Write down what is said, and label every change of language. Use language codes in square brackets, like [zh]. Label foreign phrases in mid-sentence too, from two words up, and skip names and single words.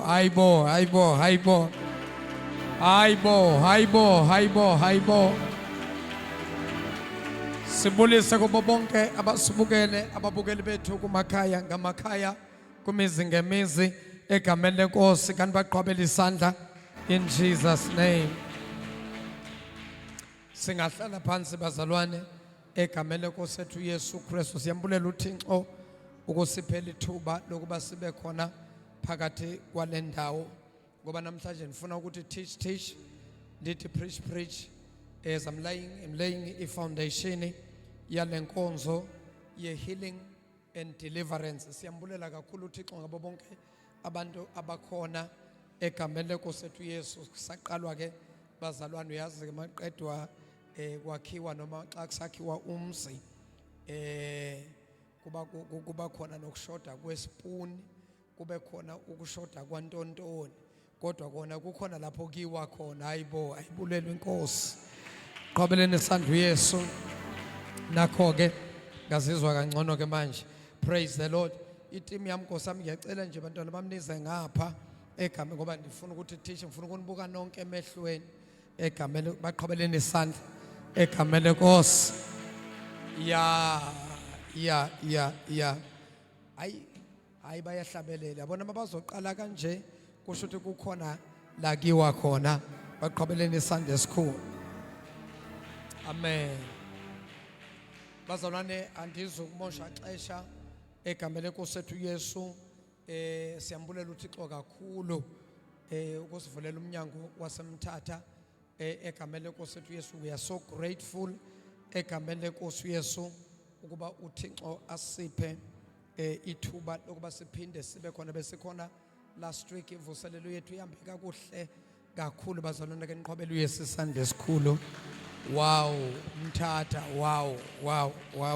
[xh] Hayibo, hayibo, hayibo. Hayibo, hayibo, hayibo, hayibo. Sibulise kubo bonke abasibukele, ababukeli bethu kumakhaya ngamakhaya, kumizi ngemizi egameni lenkosi, kanti baqhubele isandla [en] in Jesus name. [zu] Singahlala phansi bazalwane egameni lenkosi ethu Yesu Kristu. [xh] Siyambulela uThixo ukusiphela ithuba lokuba sibe khona phakathi kwale ndawo, ngoba namhlanje ngifuna ukuthi teach ndithi preach [en] as I'm laying a foundation [xh] yale nkonzo ye [en] healing and deliverance. [xh] Siyambulela kakhulu uThixo ngabo bonke abantu abakhona egameni lenkosi ethu Yesu. Saqalwa ke bazalwane uyazi ke maqedwa kwakhiwa noma xa kusakhiwa umzi kuba khona nokushoda kwesipuni, kube khona ukushoda kwantontoni, kodwa kona kukhona lapho kiwa khona. Hayibo, ayibulelwe inkosi. Qhubeleni isandla uYesu. [zu] Nakho ke ngazizwa kangcono ke manje. [en] Praise the Lord. [zu] Iteam yami Nkosi yami ngiyacela nje bantwana bamnize ngapha egameni ngoba ndifuna ukuthi teach, ngifuna ukunibuka nonke emehlweni egameni, baqhubeleni isandla egameni lenkosi. Ya hayi bayahlabelela yabona mabazoqala kanje kusho ukuthi kukhona la kiwa khona. [xh] Baqhubeleni isandla esikhulu. Amen. Bazalwane andizukumosha xesha egameni lenkosi ethu Yesu. Siyambulela uThixo kakhulu ukusivulela umnyango waseMthatha egameni lenkosi ethu Yesu. [en] We are so grateful [xh] egameni lenkosi Yesu ukuba uThixo asiphe ithuba lokuba siphinde sibe khona. Besikhona [en] last week, [xh] ivuselelo yethu ihambe kakuhle kakhulu bazalwane. Ke niqhubele uYesu isandla esikhulu. Wow, Umthatha, wow.